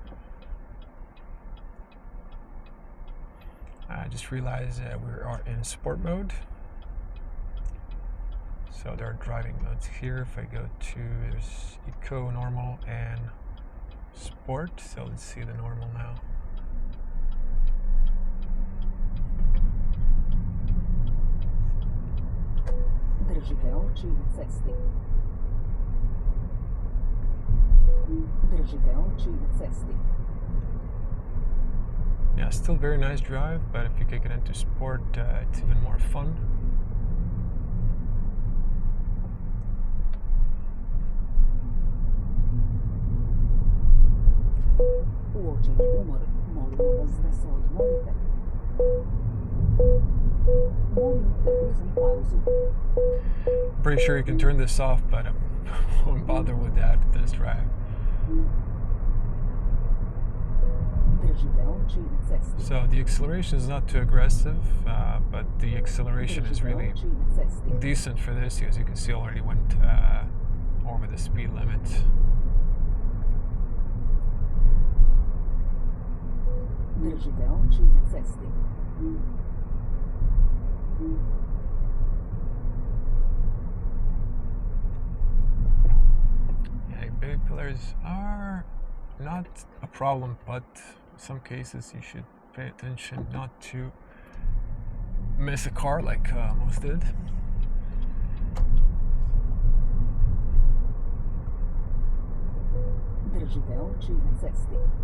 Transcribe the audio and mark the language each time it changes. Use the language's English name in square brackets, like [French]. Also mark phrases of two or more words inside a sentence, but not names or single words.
[English] I just realized we are in sport mode. So there are driving modes here. If I go to, there's Eco, Normal, and Sport. So let's see the normal now. [Croatian] Držite oči na cesti. Držite oči na cesti. [English] Yeah, still very nice drive, but if you kick it into sport, it's even more fun. [Croatian] Uočen je umor. Molimo vas da se odmorite. Molim te uzmi pauzu. [English] Pretty sure you can turn this off, but I won't bother with that this drive. [Croatian] Držite oči na cesti. [English] So the acceleration is not too aggressive, but the acceleration is Držite really [Croatian] oči na cesti. [English] decent for this. As you can see, already went over the speed limit. [Croatian] Držite oči na cesti. [English] Yeah, big pillars are not a problem, but in some cases you should pay attention not to miss a car like most did. [Croatian] Držite oči na cesti.